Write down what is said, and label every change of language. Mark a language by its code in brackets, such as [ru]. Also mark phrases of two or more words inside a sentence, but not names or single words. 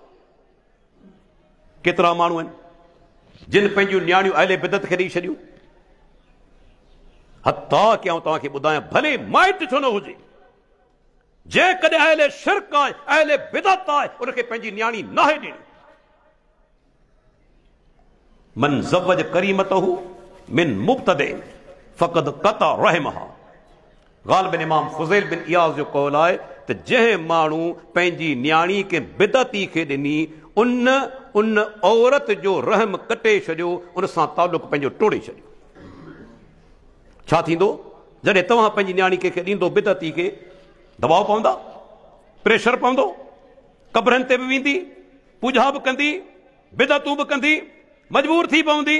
[sd] केतिरा माण्हू आहिनि जिन पंहिंजूं न्याणियूं अहले बिदत खे ॾेई छॾियूं। हता कि आउं तव्हांखे ॿुधायां, भले माइट छो न हुजे, जेकॾहिं अहले शिरक आहे, अहले बिदत आहे, उनखे पंहिंजी न्याणी नाहे ॾियणी। [ar] من زوج كريمته من مبتدع فقد قطع رحمها. [sd] ग़ालिबन इमाम फ़ुज़ैल बिन इयाज़ जो क़ौल आहे त जंहिं माण्हू पंहिंजी न्याणी खे बिदती खे ॾिनी, उन औरत जो रहम कटे छॾियो, उन सां तालुक़ पंहिंजो टोड़े छॾियो। छा थींदो जॾहिं तव्हां पंहिंजी न्याणी कंहिंखे ॾींदो बिदती खे, दबाव पवंदा, प्रेशर पवंदो, कब्रनि ते बि वेंदी, पूजा बि कंदी, बिदतूं बि कंदी, मजबूर थी पवंदी।